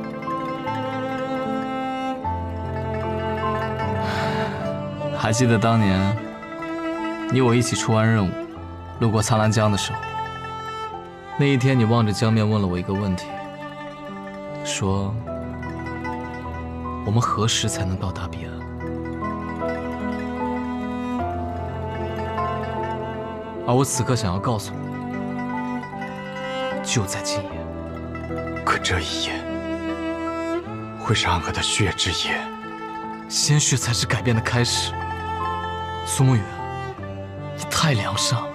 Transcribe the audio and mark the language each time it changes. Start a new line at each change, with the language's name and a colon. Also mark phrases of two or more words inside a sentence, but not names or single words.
Chinese: 還記得當年你我一起出完任務，路過蒼蘭江的時候，那一天你望着江面問了我一個問題，說我們何時才能到達彼岸？而我此刻想要告訴你，就在今夜。可這一夜會是暗河的血之夜，鮮血才是改變的開始。蘇沐雨，你太良善了。